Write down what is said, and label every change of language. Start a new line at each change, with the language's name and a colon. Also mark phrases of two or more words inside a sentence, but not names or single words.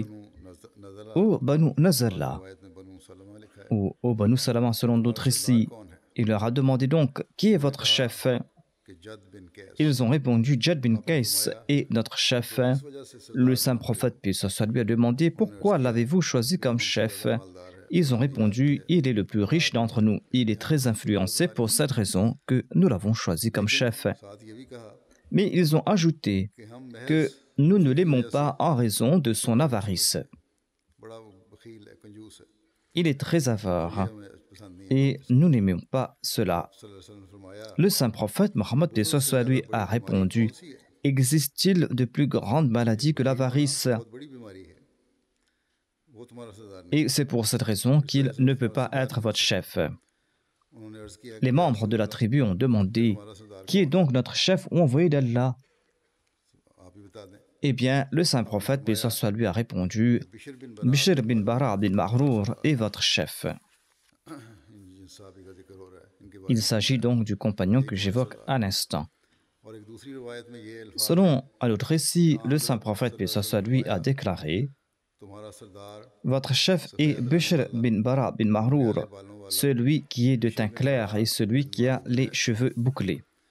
French: नज़ला Ô Banu Nazala
Urdu: روایت میں بنو سلمہ لکھا ہے
French: ou ô Banu Salama selon d'autres récits,
Urdu: کون ہے
French: il leur a demandé donc qui est votre chef.
Urdu: کہ جد بن قیس
French: Ils ont répondu Jad bin Kais est notre chef.
Urdu: اس وجہ سے
French: Le saint prophète paix soit sur lui a demandé pourquoi l'avez-vous choisi comme chef.
Urdu: مالدار ہے
French: Ils ont répondu il est le plus riche d'entre nous. Il est très influencé pour cette raison que nous l'avons choisi comme chef.
Urdu: ساتھ یہ بھی کہا
French: Mais ils ont ajouté
Urdu: کہ ہم محض
French: que nous ne l'aimons pas en raison de son avarice.
Urdu: بڑا بخیل ہے کنجوس ہے
French: Il est très avare
Urdu: ہمیں پسند نہیں ہے
French: et nous n'aimons pas cela.
Arabic: صلی اللہ علیہ وسلم
Urdu: نے فرمایا
French: Le saint prophète Mohammed paix soit sur lui a répondu existe-t-il de plus grande maladie que l'avarice?
Urdu: بہت بڑی بیماری ہے وہ تمہارا سردار نہیں
French: Et c'est pour cette raison qu'il ne peut pas être votre chef.
Urdu: انہوں نے عرض کیا
French: Les membres de la tribu ont demandé
Urdu: ہمارا سردار
French: qui est donc notre chef ou envoyé d'Allah?
Urdu: آپ ہی بتا دیں
French: Eh bien, le saint prophète, paix soit sur lui, a répondu, Bishr bin Bara bin Mahrour est votre chef. Il s'agit donc du compagnon que j'évoque à l'instant. Selon un autre récit, le saint prophète, paix soit sur lui, a déclaré, votre chef est Bishr bin Bara bin Mahrour, celui qui est de teint clair et celui qui a les cheveux bouclés.